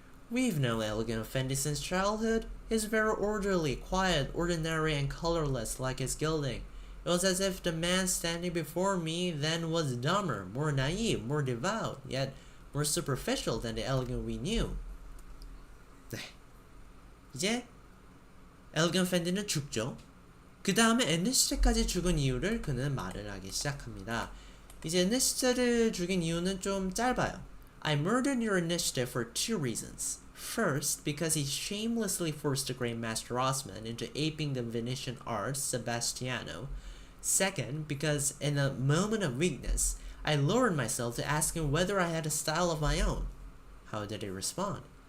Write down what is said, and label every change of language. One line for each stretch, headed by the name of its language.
English: We've known Elegant Effendi since childhood. He's very orderly, quiet, ordinary, and colorless like his gilding. It was as if the man standing before me then was dumber, more naive, more devout, yet more superficial than the Elegant we knew.
Korean: 네. 이제 Elegant Effendi는 죽죠. 그 다음에 에르네스테까지 죽은 이유를 그는 말을 하기 시작합니다. 이제 에르네스테를 죽인 이유는 좀 짧아요.
English: I murdered your Erneste for 2 reasons. First, because he shamelessly forced the great master Osman into aping the Venetian art Sebastiano. Second, because in a moment of weakness, I lowered myself to ask him whether I had a style of my own. How did he respond?